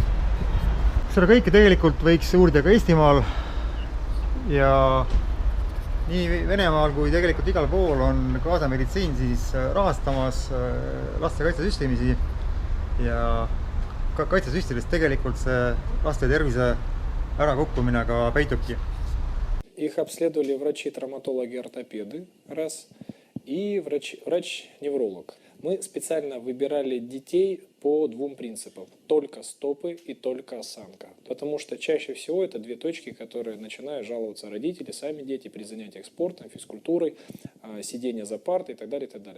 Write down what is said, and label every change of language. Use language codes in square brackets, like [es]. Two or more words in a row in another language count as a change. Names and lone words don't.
[et] Seda kõike tegelikult võiks uurida ka Eestimaal ja nii Venemaal kui tegelikult igal pool on kaasameditsiin siis rahastamas laste kaitsesüsteemisi ja kaitsesüstides tegelikult see laste tervise ärakukkumine ka peitubki. [ru] Их обследовали врачи-травматологи-ортопеды, раз, и врач-невролог. Мы специально выбирали детей по двум принципам. Только стопы и только осанка. Потому что чаще всего это две точки, которые начинают жаловаться родители, сами дети при занятиях спортом, физкультурой, сидение за партой и так далее, и так далее.